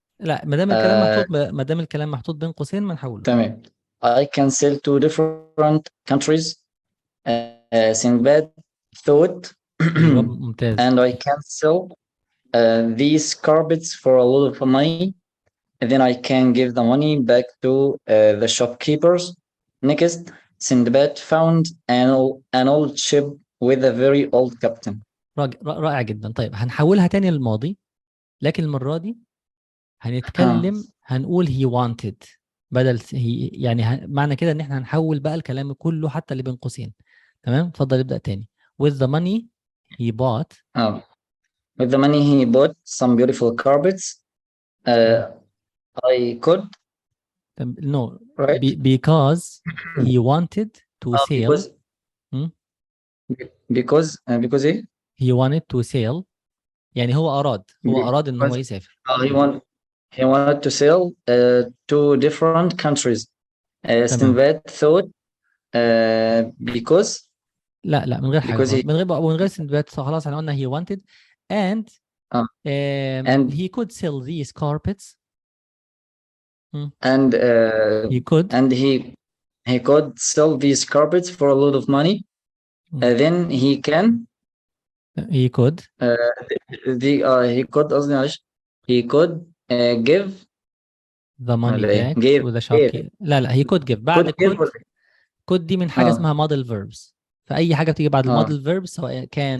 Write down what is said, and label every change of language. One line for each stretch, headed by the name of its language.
Arabic: لا ما دام الكلام محطوط، ما دام الكلام محطوط بين قوسين ما نحوله. تمام.
English: I can sell to different countries. Sinbad thought.
Arabic: ممتاز.
English: And I can sell these carpets for a lot of money. And then I can give the money back to the shopkeepers. Next, Sinbad found an old ship with a very old captain.
Arabic: رائع جدا. طيب هنحولها تاني للماضي، لكن المرة دي هنتكلم هنقول
English: he wanted
Arabic: بدل he، يعني معنى كده ان احنا هنحول بقى الكلام كله حتى اللي بين قوسين. تمام. اتفضل ابدأ تاني.
English: With the money he bought. With the money he bought some beautiful carpets. I could. No. Right. Because he wanted to sell. Because he wanted to sell.
Arabic: يعني هو أراد إن هو يسافر.
English: He wanted to sell to different countries. Sinbad thought because.
Arabic: لا من غير حاجة. من غير سندباد. خلاص احنا قلنا
English: he wanted and he could sell these carpets. And he could sell these carpets for a lot of money. Then he could give the money back to the shopkeeper.
Arabic: لا
English: he could give.
Arabic: بعد could دي من حاجة اسمها model verbs. فأي حاجة بتيجي بعد الموديل verbs سواء كان